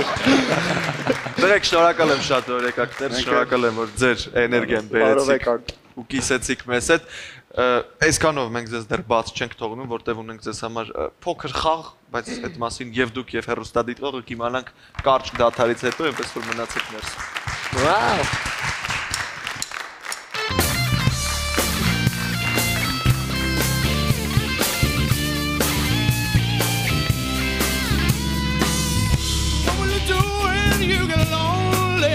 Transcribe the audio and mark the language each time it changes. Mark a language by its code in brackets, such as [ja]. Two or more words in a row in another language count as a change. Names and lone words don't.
[hy] Դրեք շնորհակալ եմ շատ որ եկաք դեր, շնորհակալ եմ որ ձեր էներգիան բերեցիք ու կիսեցիք մեզ հետ։ Այսքանով մենք ձեզ դեռ բաց չենք թողնում, որտեղ ունենք ձեզ համար փոքր խաղ, բայց այդ մասին եւ դուք եւ հեռուստադիտողը կիմանանք կարճ դադարից հետո, այնպես որ մնացեք ներս։ [en] Wow. What will you do when you get lonely?